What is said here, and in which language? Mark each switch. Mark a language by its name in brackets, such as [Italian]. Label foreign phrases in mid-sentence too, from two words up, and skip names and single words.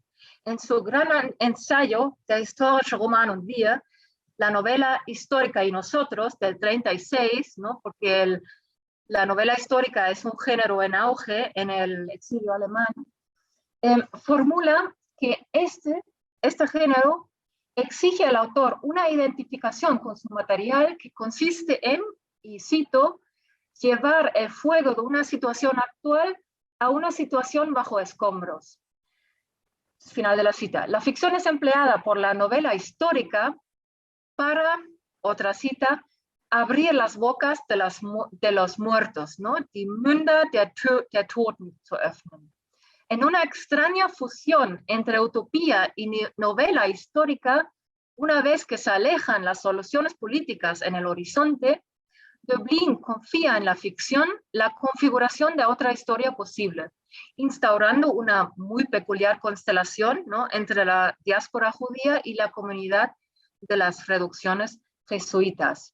[Spanish] En su gran ensayo de [German] Historische Roman und Wir, [Spanish] la novela histórica y nosotros, del 36, ¿no?, porque la novela histórica es un género en auge en el exilio alemán, formula que este género exige al autor una identificación con su material que consiste en, y cito, llevar el fuego de una situación actual a una situación bajo escombros. Final de la cita. La ficción es empleada por la novela histórica para, otra cita, abrir las bocas de los muertos, ¿no? [German] Die Münder der Toten zu öffnen. [Spanish] En una extraña fusión entre utopía y novela histórica, una vez que se alejan las soluciones políticas en el horizonte, Döblin confía en la ficción la configuración de otra historia posible, instaurando una muy peculiar constelación, ¿no?, entre la diáspora judía y la comunidad de las reducciones jesuitas.